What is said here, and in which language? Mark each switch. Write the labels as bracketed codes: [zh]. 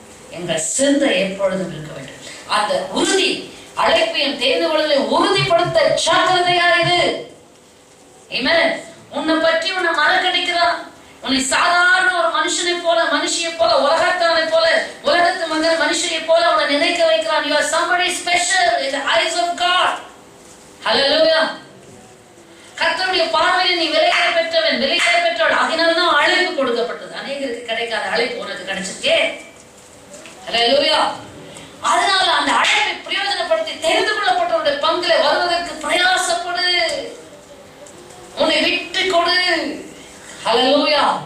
[ta] எங்கள் சிந்தை எப்பொழுதும் இருக்க வேண்டும். அந்த உறுதி, அழைப்பையும் தெரிந்து கொள்வதையும் உறுதிப்படுத்த ஜாக்கிரதையாயிரு. ஆமென். உன்னை பற்றி உன்னை மறக்கடிக்கிறான். உன்னை சாதாரண ஒரு மனுஷனை போல, மனுஷியை போல, உலகத்தானை போல, உலகத்து மகன் மனுஷனை போல உன்னை நினைக்க வைக்கிறான். [en] You are somebody special in the eyes of God. Hallelujah. [ta] கர்த்தருடைய பார்வையில் நீ விலையேற பெற்றவள். அதனால்தான் அழைப்பு கொடுக்கப்பட்டது. அநேகருக்கு கிடைக்காத அழைப்பு உனக்கு கிடைச்சிருக்கே. Hallelujah. அதனால அந்த அழைப்பை பிரயோஜனப்படுத்தி தெரிந்து கொள்ளப்பட்டவருடைய பங்குல வருவதற்கு பிரயாசப்படு. உன்னை விட்டு கொடு. ஹல்லேலூயா.